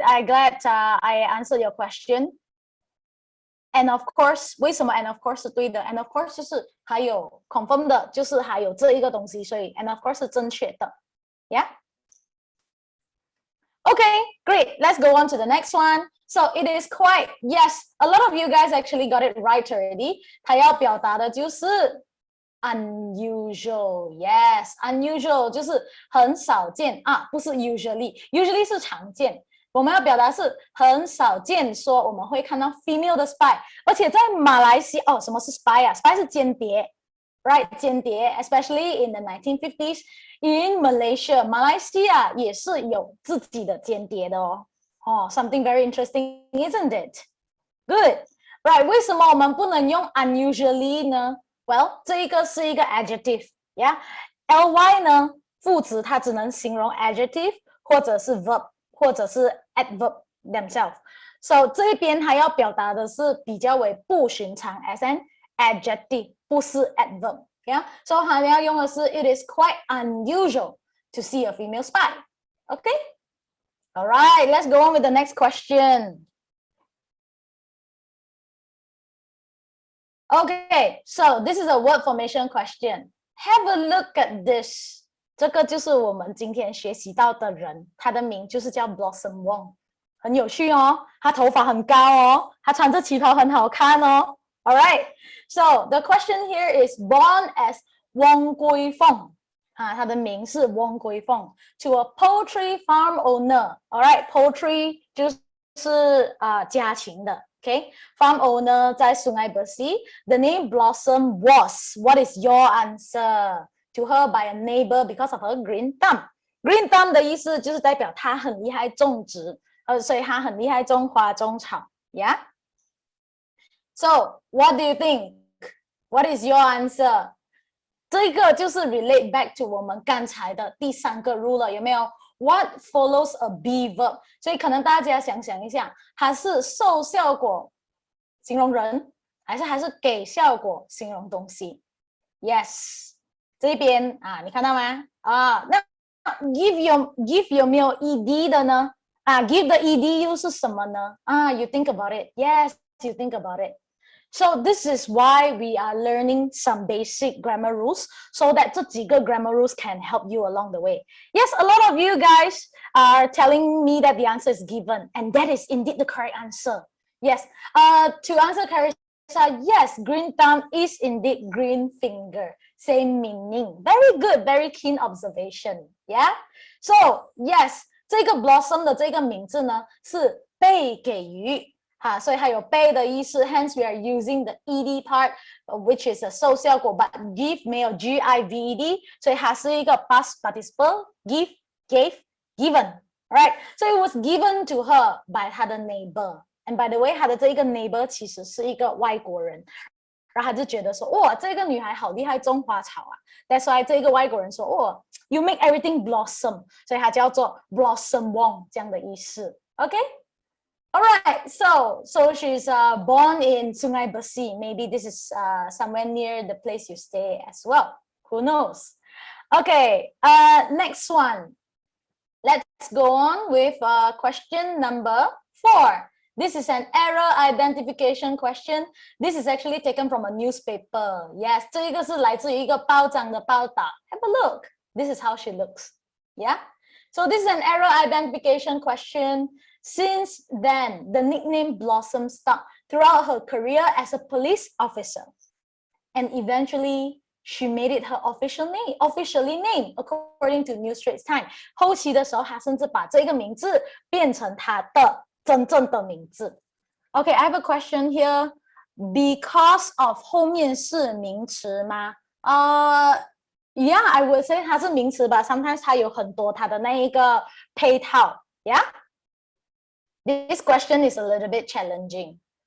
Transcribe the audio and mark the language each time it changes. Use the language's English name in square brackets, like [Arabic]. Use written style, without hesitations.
[English] I'm glad I answered your question. And of course, [Chinese] 为什么 [English] and of course [Chinese] 是对的 [English] ？And of course [Chinese] 就是还有 [English] confirm [Chinese] 的，就是还有这一个东西，所以 [English] and of course [Chinese] 是正确的。 [English] Yeah. Okay, great. Let's go on to the next one. So it is quite, yes, a lot of you guys actually got it right already. [Chinese] 它要表达的就是unusual, yes, unusual 就是很少见啊，不是 usually 是常见。我们要表达是很少见，说我们会看到 female 的 spy， 而且在马来西亚，什么是 spy 啊 ？spy 是间谍 ，right？间谍 ， [English] especially in the 1950s in Malaysia， [Chinese] 马来西亚也是有自己的间谍的哦。 [English] something very interesting, isn't it? Good, right？ [Chinese] 为什么我们不能用 unusually 呢？Well， 这一个是一个 adjective， yeah。ly 呢，副词它只能形容 adjective 或者是 verb 或者是 adverb themselves。 [English] So [Chinese] 这一边它要表达的是比较为不寻常 [English] as an adjective， 不是 adverb， yeah。So [Chinese] 它要用的是 [English] It is quite unusual to see a female spy. Okay? All right, let's go on with the next question. Okay, so this is a word formation question. Have a look at this. [Chinese] 这个就是我们今天学习到的人，他的名就是叫 Blossom Wong， 很有趣哦。他头发很高哦，他穿着旗袍很好看哦。 [English] All right, so the question here is born as Wong Gui Fong. [Chinese] 他的名是 Wong Gui Fong [English] to a poultry farm owner. [Chinese] All right, poultry 就是家禽的。 [English] Okay, farm owner 在 Sungai Bersih. The name Blossom was. What is your answer? To her by a neighbor because of her green thumb. [Chinese] Green thumb 的意思就是代表她很厉害种植，所以她很厉害种花种草。 [English] Yeah. So what do you think? What is your answer? [Chinese] 这个就是 [English] relate back to [Chinese] 我们刚才的第3个 rule 了，有没有？ [English] What follows a be verb？ [Chinese] 所以可能大家想一下，它是受效果形容人，还是给效果形容东西 ？Yes， 这边你看到吗？那 give 有没有 ed 的呢？give 的 ed 又是什么呢？ [English] You think about it. Yes, you think about it. So this is why we are learning some basic grammar rules so that 这几个 grammar rules can help you along the way. Yes, a lot of you guys are telling me that the answer is given, and that is indeed the correct answer. Yes, to answer Carissa, yes, green thumb is indeed green finger. Same meaning. Very good, very keen observation. Yeah. [Chinese] So yes, 这个 blossom 的这个名字呢是被给予。所以它有被的意思 [English] hence we are using the ed part which is a 受效果 but give 没有 gived [Chinese] 所以它是一个 [English] past participle give, gave, given. Alright, so it was given to her by 她的 neighbor. And by the way, [Chinese] 她的这一个 neighbor 其实是一个外国人，然后他就觉得说哇，这个女孩好厉害种花草啊。 That's why 这个外国人说哦 [English] you make everything blossom， [Chinese] 所以它叫做 Blossom Wong 这样的意思。 [English] Okay?All right, so she's born in Sungai Bersih. Maybe this is somewhere near the place you stay as well. Who knows? Okay, next one. Let's go on with question number 4. This is an error identification question. This is actually taken from a newspaper. Yes, [Chinese] 这个是来自于一个报章的报道。 [English] Have a look. This is how she looks. Yeah. So this is an error identification question. Since then, the nickname Blossom stuck throughout her career as a police officer. And eventually, she made it her officially name, according to New Straits Times. [Chinese] 后期的时候，她甚至把这个名字变成她的真正的名字。 [English] Okay, I have a question here. Because of [Chinese] 后面是名词吗？ [English] Yeah, I would say [Chinese] 它是名词吧。 Sometimes 它有很多它的那一个配套。 [English] Yeah, this question is a little bit challenging.